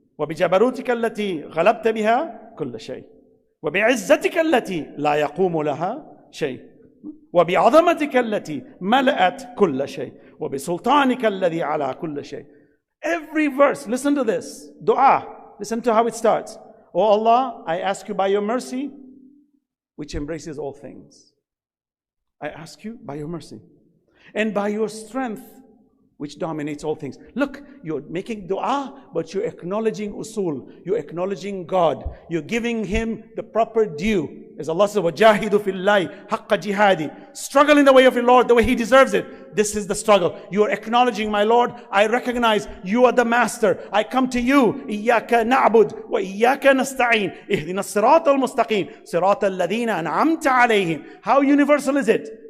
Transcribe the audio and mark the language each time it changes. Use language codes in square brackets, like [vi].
[ar] وبجبروتك التي غلبت بها كل شيء وبعزتك التي لا يقوم لها شيء وبعظمتك التي ملأت كل شيء وبسلطانك الذي على كل شيء. [en] Every verse, listen to this dua, listen to how it starts. Oh Allah, I ask you by your mercy which embraces all things. I ask you by your mercy and by your strength which dominates all things. Look, you're making dua, but you're acknowledging usul. You're acknowledging God. You're giving Him the proper due. As Allah says, [ar] وَجَاهِدُ فِي اللَّهِ حَقَّ جِهَادِ. [en] Struggle in the way of your Lord, the way He deserves it. This is the struggle. You are acknowledging, my Lord, I recognize you are the Master. I come to you. [ar] إِيَّاكَ نَعْبُدُ وَإِيَّاكَ نَسْتَعِينُ اهْدِنَا الصِّرَاطَ الْمُسْتَقِيمِ صِرَاطَ الَّذِينَ أَنْعَمْتَ عَلَيْهِمْ. [en] How universal is it?